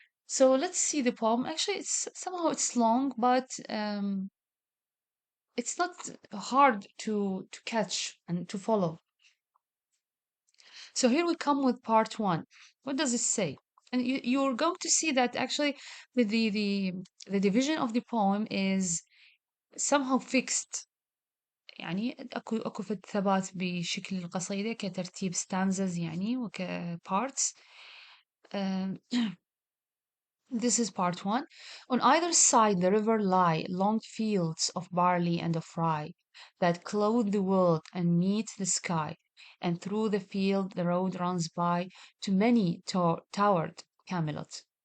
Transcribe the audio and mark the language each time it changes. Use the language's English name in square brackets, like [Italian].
[English] So let's see the poem. Actually, it's long, but it's not hard to catch and to follow. So here we come with part one. What does it say? And you're going to see that actually the division of the poem is somehow fixed. [Arabic] يعني اكو ثبات بشكل القصيدة كترتيب stanzas يعني parts. [English] Um, This is part one. On either side the river lie long fields of barley and of rye that clothe the world and meet the sky, and through the field the road runs by to many towered Camelot.